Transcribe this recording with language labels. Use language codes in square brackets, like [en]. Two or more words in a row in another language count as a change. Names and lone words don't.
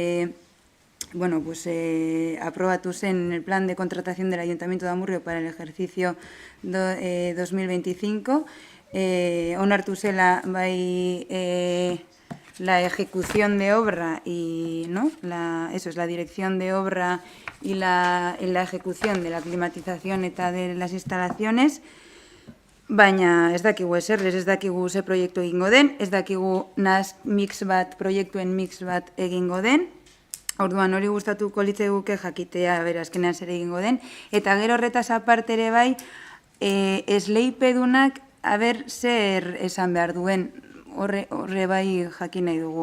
[eu] aprobatu zen [es] en el plan de contratación del Ayuntamiento de Amurrio para el ejercicio 2025, [eu] onartu zela bai [es] la ejecución de obra y la dirección de obra y la ejecución de la climatización eta de las instalaciones, [eu] baina ez dakigu eserrez, ez dakigu ze proiektu egingo den, ez dakigu proiektuen mix bat egingo den. Orduan hori gustatuko litzaiguke jakitea azkenean zer egingo den, eta gero horretaz aparte ere bai, esleipedunak aber zer esan behar duen, horre bai jakin nahi dugu.